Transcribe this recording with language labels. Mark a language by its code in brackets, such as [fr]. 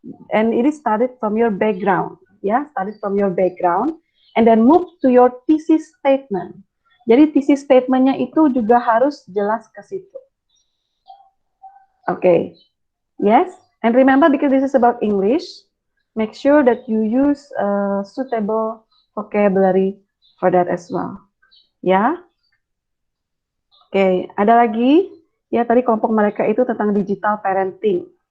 [en] And it is started from your background, started from your background, and then move to your thesis statement. [id] Jadi thesis statementnya itu juga harus jelas ke situ. [en] Okay, yes, and remember because this is about English, make sure that you use suitable vocabulary for that as well. Ya, okay, [id] ada lagi Ya, tadi kelompok mereka itu tentang digital parenting.